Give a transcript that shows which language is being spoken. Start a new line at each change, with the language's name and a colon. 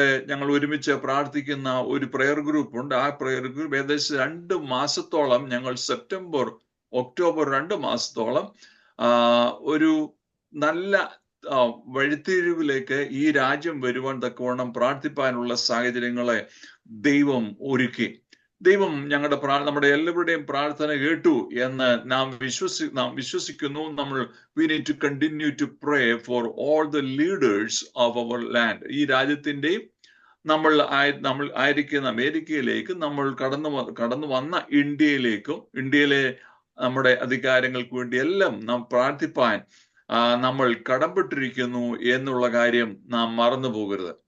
Malayalam: ഞങ്ങൾ ഒരുമിച്ച് പ്രാർത്ഥിക്കുന്ന ഒരു പ്രെയർ ഗ്രൂപ്പ് ഉണ്ട്. ആ പ്രെയർ ഗ്രൂപ്പ് ഏകദേശം 2 മാസത്തോളം, ഞങ്ങൾ സെപ്റ്റംബർ ഒക്ടോബർ 2 മാസത്തോളം ഒരു നല്ല വഴിത്തിരിവിലേക്ക് ഈ രാജ്യം വരുവാൻ തക്കവണ്ണം പ്രാർത്ഥിപ്പാനുള്ള സാഹചര്യങ്ങളെ ദൈവം ഒരുക്കി. ദൈവം നമ്മുടെ എല്ലാവരുടെയും പ്രാർത്ഥന കേട്ടു എന്ന് നാം വിശ്വസിക്കുന്നു.
English: we need to continue to pray for all the leaders of our land.
Malayalam: ഈ രാജ്യത്തിന്റെയും നമ്മൾ ആയിരിക്കുന്ന അമേരിക്കയിലേക്കും നമ്മൾ കടന്നു വന്ന ഇന്ത്യയിലെ നമ്മുടെ അധികാരങ്ങൾക്ക് വേണ്ടി എല്ലാം നാം പ്രാർത്ഥിപ്പാൻ നമ്മൾ കടപ്പെട്ടിരിക്കുന്നു എന്നുള്ള കാര്യം നാം മറന്നു പോകരുത്.